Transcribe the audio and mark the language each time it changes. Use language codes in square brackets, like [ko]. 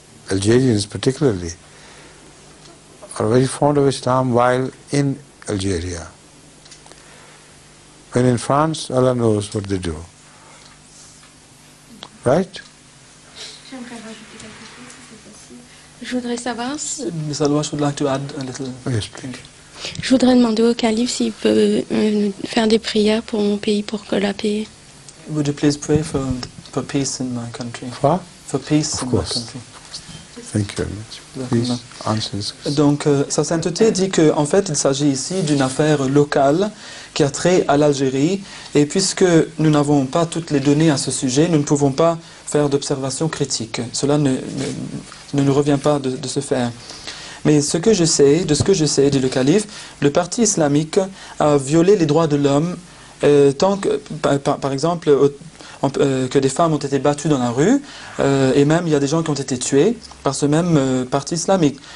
[en] Algerians particularly are very fond of Islam while in Algeria. When in France, Allah knows what they do. Right? [fr] Je voudrais savoir si... [en] Ms. Alwash would like to add a little. Yes, please. [fr] Je voudrais demander au calife s'il peut faire des prières pour mon pays pour que la paix... [en] Would you please pray for peace in my country? What? For peace Of in course. my country. Thank you very much. Please answer this question. [fr] Donc, Sa Sainteté dit qu'en fait, il s'agit ici d'une affaire locale qui a trait à l'Algérie. Et puisque nous n'avons pas toutes les données à ce sujet, nous ne pouvons pas faire d'observation critique. Cela ne nous revient pas de se faire. Mais de ce que je sais, dit le calife, le parti islamique a violé les droits de l'homme tant que, par exemple, que des femmes ont été battues dans la rue, et même il y a des gens qui ont été tués par ce même parti islamique.